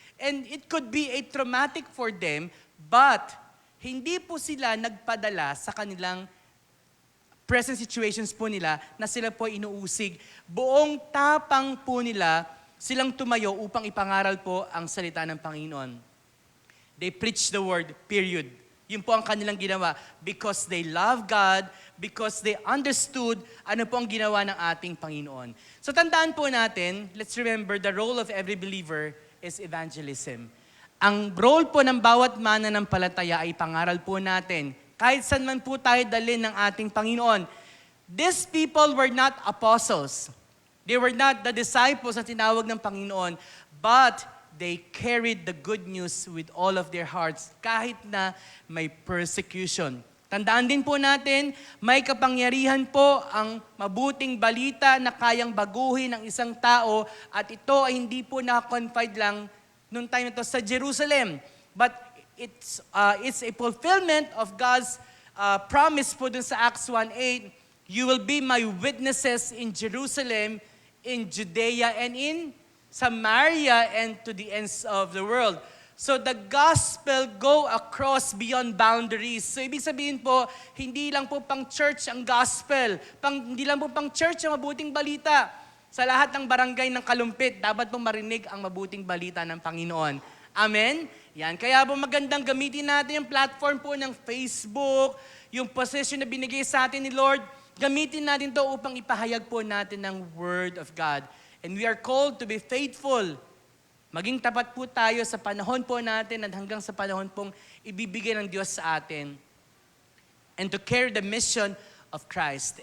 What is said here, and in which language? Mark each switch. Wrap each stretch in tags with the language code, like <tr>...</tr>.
<en>And it could be a traumatic for them, but</en> <tl>hindi po sila nagpadala sa kanilang present situations po nila na sila po inuusig. Buong tapang po nila silang tumayo upang ipangaral po ang salita ng Panginoon.</tl> <en>They preach the word, period.</en> <tl>Yun po ang kanilang ginawa</tl> <en>because they love God, because they understood</en> <tl>ano po ang ginawa ng ating Panginoon. So tandaan po natin,</tl> <en>let's remember the role of every believer is evangelism.</en> <tl>Ang role po ng bawat mananampalataya ay pangaral po natin. Kahit saan man po tayo dalhin ng ating Panginoon.</tl> <en>These people were not apostles. They were not the disciples</en> <tl>na tinawag ng Panginoon,</tl> <en>but they carried the good news with all of their hearts</en> <tl>kahit na may persecution. Tandaan din po natin, may kapangyarihan po ang mabuting balita na kayang baguhin ng isang tao at ito ay hindi po nakakonfide lang noong time na ito sa Jerusalem.</tl> <en>But it's a fulfillment of God's promise</en> <tl>po dun sa</tl> <en>Acts 1:8. You will be my witnesses in Jerusalem, in Judea, and in Samaria, and to the ends of the world. So the gospel go across beyond boundaries.</en> <tl>So ibig sabihin po, hindi lang po pang church ang gospel. Hindi lang po pang church ang mabuting balita. Sa lahat ng barangay ng Kalumpit, dapat pong marinig ang mabuting balita ng Panginoon. Amen? Yan. Kaya po magandang gamitin natin yung platform po ng Facebook, yung position na binigay sa atin ni Lord. Gamitin natin to upang ipahayag po natin ng Word of God.</tl> <en>And we are called to be faithful.</en> <tl>Maging tapat po tayo sa panahon po natin at hanggang sa panahon pong ibibigay ng Diyos sa atin.</tl> <en>And to carry the mission of Christ.</en>